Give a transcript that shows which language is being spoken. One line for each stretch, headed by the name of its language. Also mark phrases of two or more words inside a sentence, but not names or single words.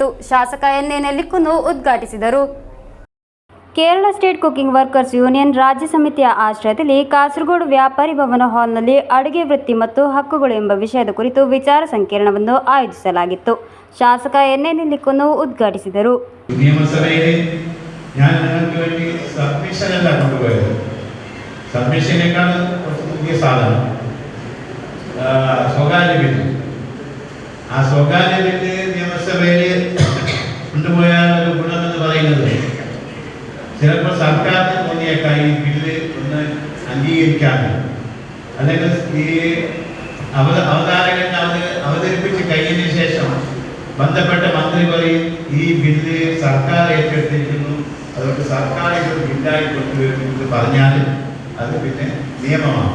Kannada: ಶಾಸಕ ಎನ್.ಎ. ನೆಲ್ಲಿಕುಂದು ಉದ್ಘಾಟಿಸಿದರು. ಕೇರಳ ಸ್ಟೇಟ್ ಕುಕಿಂಗ್ ವರ್ಕರ್ಸ್ ಯೂನಿಯನ್ ರಾಜ್ಯ ಸಮಿತಿಯ ಆಶ್ರಯದಲ್ಲಿ ಕಾಸರಗೋಡು ವ್ಯಾಪಾರಿ ಭವನ ಹಾಲ್ನಲ್ಲಿ ಅಡುಗೆ ವೃತ್ತಿ ಮತ್ತು ಹಕ್ಕುಗಳು ಎಂಬ ವಿಷಯದ ಕುರಿತು ವಿಚಾರ ಸಂಕಿರಣವನ್ನು ಆಯೋಜಿಸಲಾಗಿತ್ತು. ಶಾಸಕ ಎನ್.ಎ. ನೆಲ್ಲಿಕುಂದು ಉದ್ಘಾಟಿಸಿದರು.
Malayalam: സബ്മിഷനേക്കാൾ കുറച്ച് പുതിയ സാധനം സ്വകാര്യ ബില്ല്. ആ സ്വകാര്യ ബില്ല് നിയമസഭയിൽ കൊണ്ടുപോയാലൊരു ഗുണമെന്ന് പറയുന്നത് ചിലപ്പോൾ സർക്കാരിന് തോന്നിയേക്കാം ഈ ബില്ല് ഒന്ന് അംഗീകരിക്കാനും, അല്ലെങ്കിൽ ഈ അവതാരകൻ അവതരിപ്പിച്ച് കഴിഞ്ഞതിന് ശേഷം ബന്ധപ്പെട്ട മന്ത്രി പറയും ഈ ബില്ല് സർക്കാർ ഏറ്റെടുത്തിരിക്കുന്നു, അതുകൊണ്ട് സർക്കാർ ഇതൊരു ബില്ലായി കൊണ്ടുവരുന്നത് പറഞ്ഞാൽ അത് പിന്നെ നിയമമാണ്.